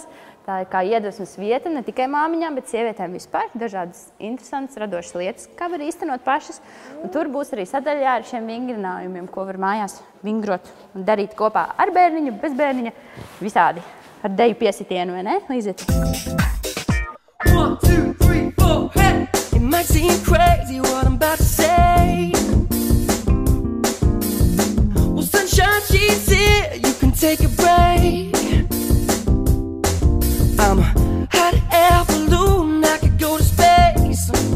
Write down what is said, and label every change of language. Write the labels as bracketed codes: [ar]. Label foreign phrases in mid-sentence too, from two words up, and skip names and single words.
[lv] Tā ir kā iedvesmas vieta ne tikai māmiņām, bet sievietēm vispār. Dažādas interesantas, radošas lietas, kā var īstenot pašas. Un tur būs arī sadaļā ar šiem vingrinājumiem, ko var mājās vingrot un darīt kopā ar bērniņu, bez bērniņa, visādi. Ar deju piesitienu, vai ne, Līzet? 1, 2, 3, 4, [en] hey! It might seem crazy what I'm about to say. Well, sunshine, she's here, you can take a break. I'm a hot air balloon, I could go to space.